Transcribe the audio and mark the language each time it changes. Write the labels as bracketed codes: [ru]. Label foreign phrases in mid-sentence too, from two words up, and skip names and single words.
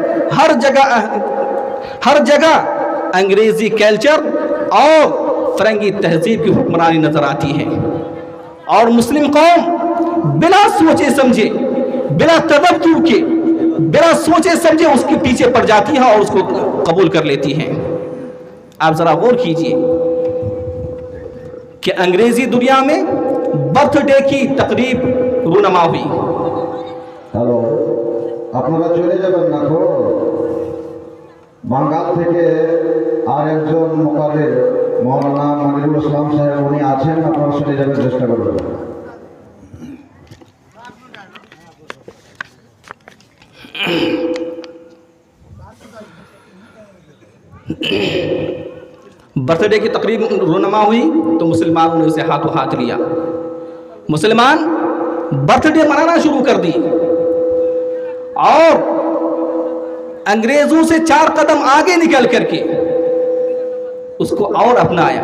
[ur] ہر جگہ انگریزی کلچر اور فرنگی تہذیب کی حکمرانی نظر آتی ہے، اور مسلم قوم بلا سوچے سمجھے، بلا تدبر کے بلا سوچے سمجھے اس کے پیچھے پڑ جاتی ہیں اور اس کو قبول کر لیتی ہیں۔ آپ ذرا غور کیجئے کہ انگریزی دنیا میں برتھ ڈے کی تقریب رونما ہوئی۔ [bn] হ্যালো, আপনারা চলে যাবেন না তো? বাঙ্গাল থেকে আর একজন মোকাররির মৌলানা মনিরুল ইসলাম সাহেব উনি আছেন, আপনারা চলে যাবেন, চেষ্টা করবেন। [ur] برتھ ڈے کی تقریب رونما ہوئی تو مسلمانوں نے اسے ہاتھوں ہاتھ لیا، مسلمان برتھ ڈے منانا شروع کر دی اور انگریزوں سے 4 قدم آگے نکل کر کے اس کو اور اپنایا۔